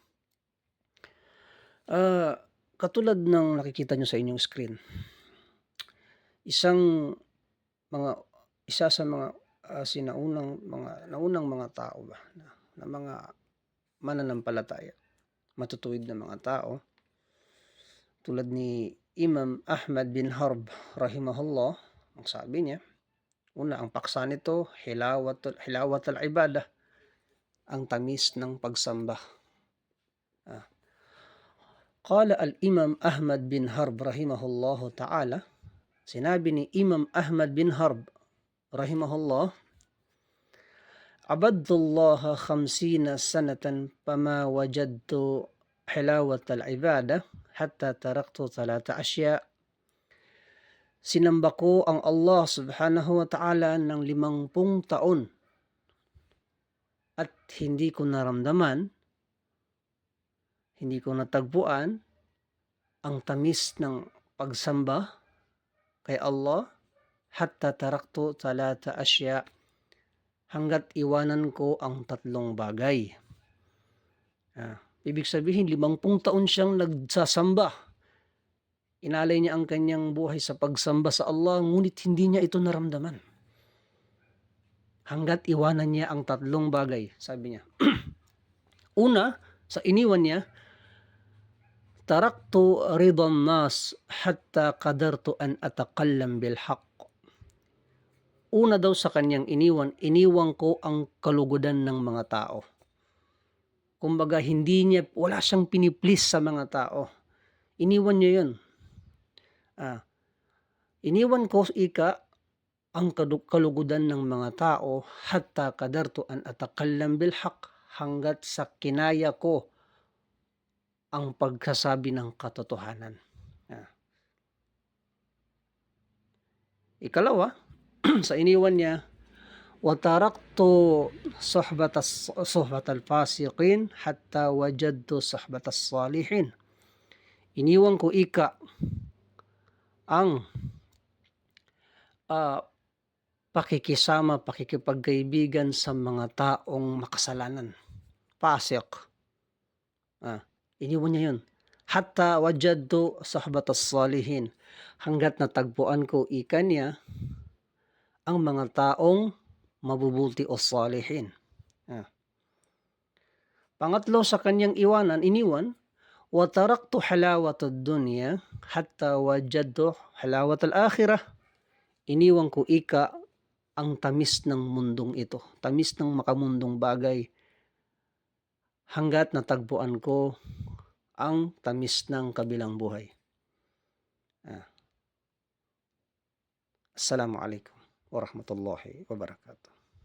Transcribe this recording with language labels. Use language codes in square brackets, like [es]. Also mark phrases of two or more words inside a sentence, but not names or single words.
[tl] Katulad ng nakikita niyo sa inyong screen, isa sa mga naunang mga tao ba na mga mananampalataya, matutuwid na mga tao, tulad ni Imam Ahmad bin Harb rahimahullah. Ang sabi niya, una, ang paksa nito, [ar] حلاوة العبادة, [tl] ang tamis ng pagsamba. [ar] قال الإمام أحمد بن حرب رحمه الله تعالى, [tl] sinabi ni Imam Ahmad bin Harb rahimahullah, [ar] عبدت الله 50 سنة فما وجدت حلاوة العبادة حتى تركت 3 أشياء. [tl] Sinamba ko ang Allah [ar] سبحانه وتعالى [tl] ng 50 taon at hindi ko naramdaman, hindi ko natagpuan ang tamis ng pagsamba kay Allah [ar] حتى تركت 3 أشياء, [tl] hanggat iwanan ko ang 3 bagay. Ibig sabihin, 50 taon siyang nagsasamba. Inalay niya ang kanyang buhay sa pagsamba sa Allah, ngunit hindi niya ito naramdaman. Hanggat iwanan niya ang 3 bagay, sabi niya. Una, sa iniwan niya, [ar] تركت رضا الناس حتى قدرت أن أتكلم بالحق. [tl] Una daw sa kanyang iniwan ko ang kalugudan ng mga tao. Kumbaga, wala siyang piniplease sa mga tao. Iniwan niya yun. Iniwan ko ang kalugudan ng mga tao [ar] حتى قدرت أن أتكلم بالحق, [tl] hanggat sa kinaya ko ang pagsasabi ng katotohanan. Ikalawa, sa iniwan niya, [ar] وتركت صحبة الفاسقين حتى وجدت صحبة الصالحين. [tl] Iniwan ko ang pakikipagkaibigan sa mga taong makasalanan, fasik. Iniwan niya yun. [ar] حتى وجدت صحبة الصالحين, [tl] hanggat natagpuan ko niya ang mga taong mabubuti o salihin. Pangatlo sa kanyang iniwan, [ar] وتركت حلاوة الدنيا حتى وجدت حلاوة الآخرة. [tl] Iniwan ko ang tamis ng mundong ito, tamis ng makamundong bagay, hanggat natagpuan ko ang tamis ng kabilang buhay. [ar] السلام عليكم ورحمة الله وبركاته.